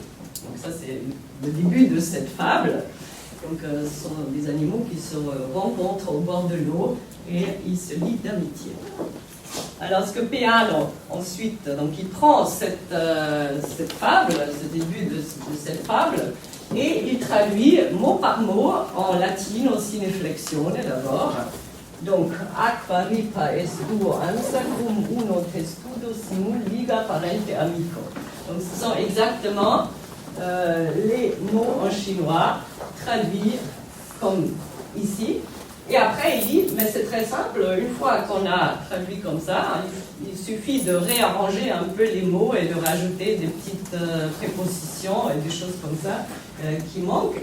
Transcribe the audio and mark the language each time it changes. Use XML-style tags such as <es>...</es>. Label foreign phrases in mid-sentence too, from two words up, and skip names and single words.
<fr>Donc ça, c'est le début de cette fable. Donc, ce sont des animaux qui se rencontrent au bord de l'eau et ils se lient d'amitié. Alors, ce que Peano, ensuite, donc il prend cette fable, ce début de cette fable, et il traduit mot par mot en latino sine flexione d'abord. Donc,</fr> <la>aqua ripa est duo ansa cum uno testudo simul liga parente amico.</la> <fr>Donc, ce sont exactement les mots en chinois traduits comme ici. Et après, il dit, mais c'est très simple, une fois qu'on a traduit comme ça, il suffit de réarranger un peu les mots et de rajouter des petites prépositions et des choses comme ça qui manquent.</fr>